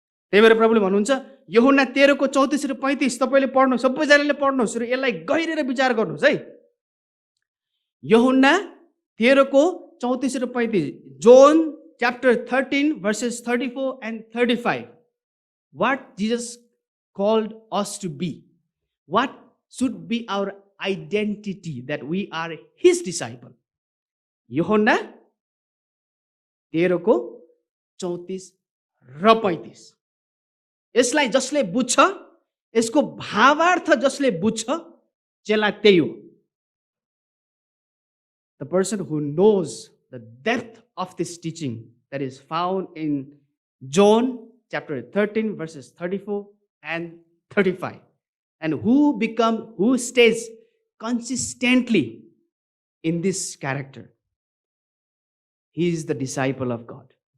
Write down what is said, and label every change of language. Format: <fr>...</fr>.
<ne>त्यही भएर प्रभुले भन्नुहुन्छ, यूहन्ना 13 को 34 र 35 तपाईँले पढ्नु, सबैजनाले पढ्नुहोस् र यसलाई गहिरेर विचार गर्नुहोस् है। यूहन्ना 13 को 34 र 35, John</ne> <en>chapter 13 verses 34 and 35. What Jesus called us to be, what should be our identity, that we are his disciple.</en> <ne>यूहन्ना 13 को 34 र 35। यसलाई जसले बुझ्छ, यसको भावार्थ जसले बुझ्छ, चेला त्यही हो।</ne> <en>The person who knows the depth of this teaching that is found in John chapter 13 verses 34 and 35, and who stays consistently in this character, he is the disciple of God.</en>